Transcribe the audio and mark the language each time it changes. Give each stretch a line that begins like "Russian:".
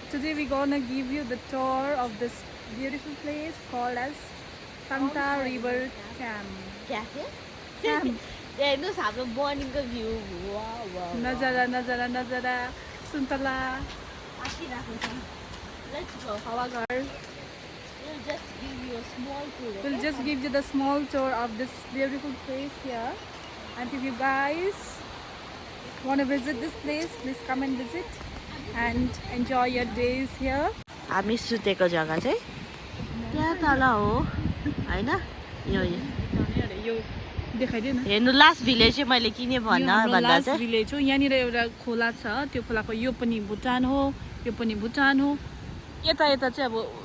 English: today we're gonna give you the tour of this beautiful place called as Tangta River Camp. Cafe? Camp.
Nepali: हेर्नुहोस् हाम्रो मर्निङको view नजारा नजारा नजारा सुन्तला आँकिरहेको छ
English: let's go
Nepali: हावाघर.
English: We'll just give you a small tour. We'll just give you the small tour of this beautiful place here. And if you guys want to visit this place, please come and visit and enjoy your days here.
Nepali: हामी सुतेको जग्गा चाहिँ त्यहाँ तल हो हैन यो देखाइदिएन हेर्नु लास्ट भिलेज चाहिँ मैले किने भन्दा चाहिँ भिलेज हो. यहाँनिर एउटा खोला छ. त्यो खोलाको यो पनि भुटान हो, यो पनि भुटान हो. यता यता चाहिँ अब